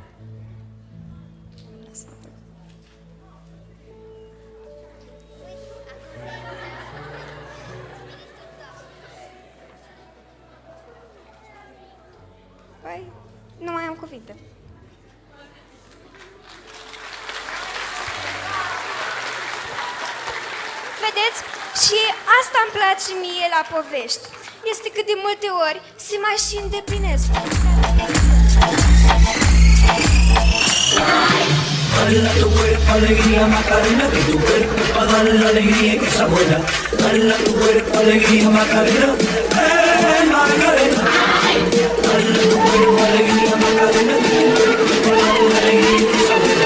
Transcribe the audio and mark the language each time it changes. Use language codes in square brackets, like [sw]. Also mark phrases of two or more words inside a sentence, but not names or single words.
[ro] Păi, nu mai am cuvinte. Vedeți? Și asta îmi place mie la povești. Este cât de multe ori se mai și îndeplinesc. [es] Dale a tu cuerpo alegría Macarena, que tu cuerpo es para dar la alegría que esa buena. Dale a tu cuerpo alegría Macarena, Macarena. Dale a tu cuerpo alegría Macarena, que tu cuerpo es para dar la alegría que esa buena.